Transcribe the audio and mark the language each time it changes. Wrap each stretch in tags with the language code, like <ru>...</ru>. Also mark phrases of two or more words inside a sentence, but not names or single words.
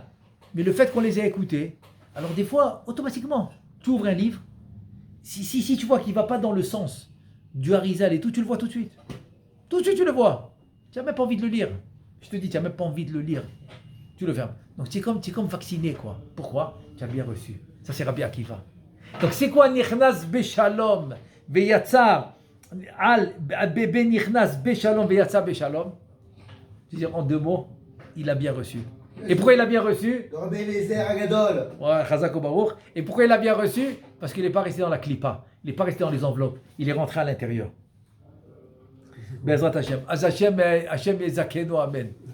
<fr>Mais le fait qu'on les ait écoutés, alors des fois, automatiquement, tu ouvres un livre, si tu vois qu'il ne va pas dans le sens du Harizal et tout, tu le vois tout de suite. Tout de suite, tu le vois. Tu n'as même pas envie de le lire. Je te dis, tu n'as même pas envie de le lire. Tu le fermes. Donc tu es comme vacciné, quoi. Pourquoi? Tu as bien reçu. Ça, c'est Rabbi Akiva. Donc c'est quoi</fr> <he>נכנס בשלום ויצא אל בבה נכנס בשלום ויצא בשלום?</he> <fr>C'est-à-dire en 2 mots, il a bien reçu. Et pourquoi il a bien reçu? Le Rabbi Eliezer Agadol.</fr> <he>Ouais, חזק וברוך.</he> <fr>Et pourquoi il a bien reçu? Parce qu'il n'est pas resté dans la clipa. Il n'est pas resté dans les enveloppes. Il est rentré à l'intérieur.</fr> <he>בעזרת השם. אז השם יזכנו, אמן.</he>